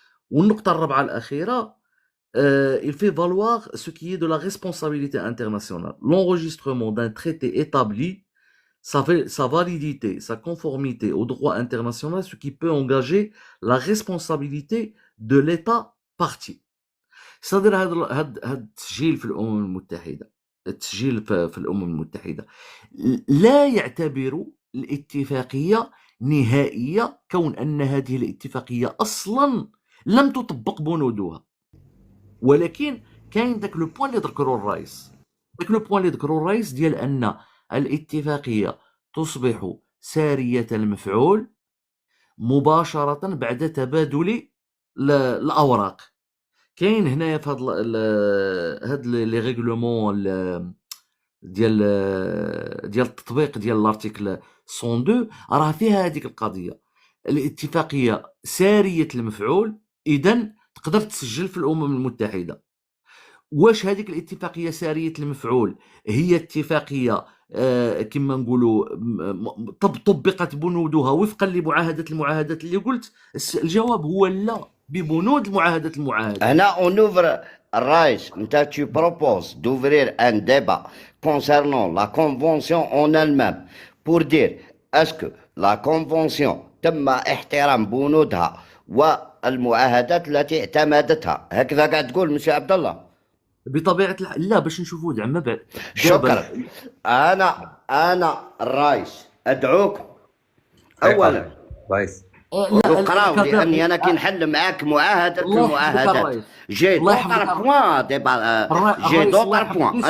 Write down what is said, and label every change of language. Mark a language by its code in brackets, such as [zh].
[ar] والنقطة الرابعة الأخيرة, [fr] il fait valoir ce qui est de la responsabilité internationale. L'enregistrement d'un traité établit sa validité, sa conformité au droit international, ce qui peut engager la responsabilité de l'État parti. [ar] صدر هذا التسجيل في الأمم المتحدة، التسجيل في الأمم المتحدة لا يعتبر الاتفاقية نهائية، كون أن هذه الاتفاقية أصلا لم تطبق بنودها. ولكن كاين داك لو بوين اللي ذكروا الرئيس، داك لو بوين اللي ذكروا الرئيس ديال أن الاتفاقية تصبح سارية المفعول مباشرة بعد تبادل الاوراق. كاين هنايا في هاد لي ريغلومون ديال التطبيق ديال الارتيكل 102 راه فيها هذيك القضيه. الاتفاقيه ساريه المفعول، اذا تقدر تسجل في الامم المتحده. واش هذيك الاتفاقيه ساريه المفعول هي اتفاقيه كما نقولوا طبقت بنودها وفقا المعاهدات اللي قلت؟ الجواب هو لا، ببنود المعاهدات. [fr] هنا on ouvre [ar] الرئيس انت [fr] tu proposes d'ouvrir un débat concernant la convention en elle-même pour dire est-ce que la convention [ar] تم احترام بنودها والمعاهدات التي اعتمدتها، هكذا قاعد تقول مسيو عبد الله؟ بطبيعه لا، باش نشوفوا زعما بعد. شكرا. انا الرئيس ادعوكم اولا رئيس وقراو، لاني انا كي نحل معاك معاهده المعاهدات [fr] جي دوطر بوان جي دوطر بوان.